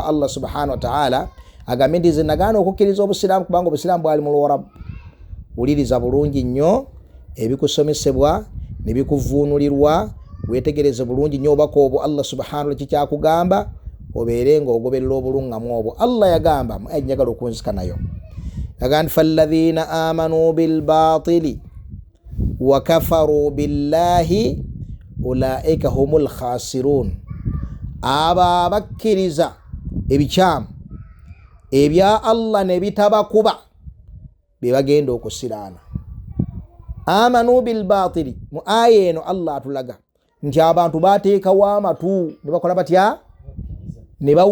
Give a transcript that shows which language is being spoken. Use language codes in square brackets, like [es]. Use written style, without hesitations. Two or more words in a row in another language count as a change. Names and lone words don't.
[lg] Allah [ar] سبحانه وتعالى [lg] agambe nti nze nagaana okukkiriza Obusiraamu kubanga Obusiraamu bwali mu Luwarabu wuliriza bulungi nnyo ebikusomesebwa ne bikuvuunulirwa wetegereze bulungi nnyo obubaka obwo Allah [ar] سبحانه وتعالى [lg] kyakugamba obeere ng'ogoberera obuluŋŋamu obwo Allah yagamba njagala okunzika nayo yagamba falladhina [ar] آمنوا بالباطل وكفروا بالله أولئك هم الخاسرون [lg] abo abakkiriza ebikyamu ebya Allah ne bitabakuba be bagenda okusiraana [ar] آمنوا بالباطل [lg] mu aya eno Allah atulaga nti abantu bateekawo amatu ne bakola batya ne